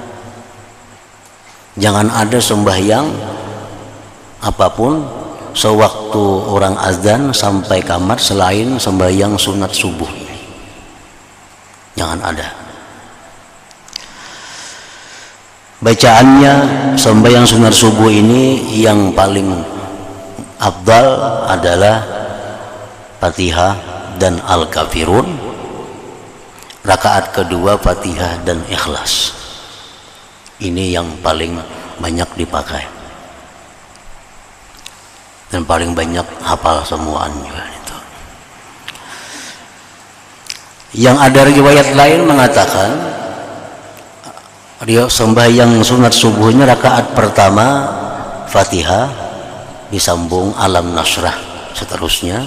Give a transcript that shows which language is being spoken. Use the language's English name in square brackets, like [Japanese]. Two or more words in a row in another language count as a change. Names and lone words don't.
[Indonesian] Jangan ada sembahyang apapun sewaktu orang azan sampai kamar selain sembahyang sunat subuh ini. Jangan ada. Bacaannya sembahyang sunat subuh ini yang paling afdal adalah Fatihah dan Al-Kafirun. Rakaat kedua Fatihah dan Ikhlas. Ini yang paling banyak dipakai dan paling banyak hafal semuanya. Yang ada riwayat lain mengatakan dia sembahyang sunat subuhnya rakaat pertama Fatihah disambung Alam Nasrah seterusnya.